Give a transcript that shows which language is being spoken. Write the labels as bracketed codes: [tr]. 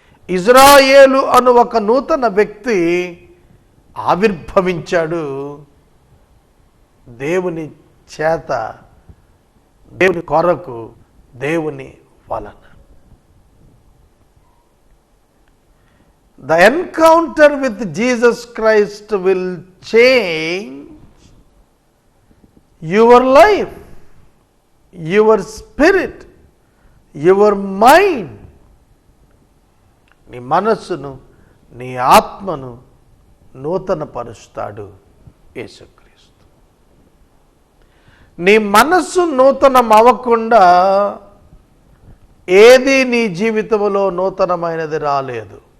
[te] ఇజ్రాయేలు అను ఒక నూతన వ్యక్తి ఆవిర్భవించాడు దేవుని చేత, దేవుని కొరకు, దేవుని వలన. [en] The encounter with Jesus Christ will change your life, your spirit, your mind. [te] నీ మనస్సును, నీ ఆత్మను నూతన పరుస్తాడు యేసుక్రీస్తు. నీ మనస్సు నూతనం అవ్వకుండా ఏది నీ జీవితంలో నూతనమైనది రాలేదు.